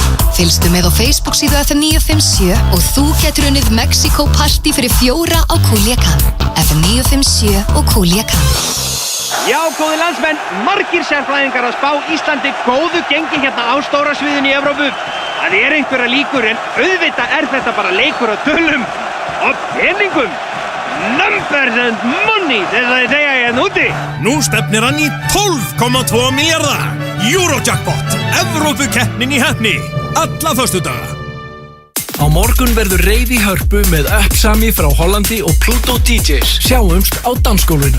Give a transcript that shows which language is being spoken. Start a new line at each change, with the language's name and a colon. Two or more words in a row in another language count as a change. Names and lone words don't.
Icelandic: Fylgstu með á Facebook síðu FM957 og þú getur unnið Mexiko Party fyrir 4 á Culiacán. FM957 og Culiacán. Já, góði landsmenn, margir sérfræðingar að spá Íslandi góðu gengi hérna á stóra sviðinu í Evrópu. Það er einhverja líkur en auðvitað er þetta bara leikur á tölum og peningum.
English: Numbers and money,
Icelandic: þess að ég segja hérna úti. Nú stefnir hann í 12,2 milljarða. Eurojackpot, Evrópukeppnin í heppni, alla föstudaga. Á morgun verður reið í Hörpu með Uppsami frá Hollandi og Pluto DJs. Sjáumst á dansgólfinu.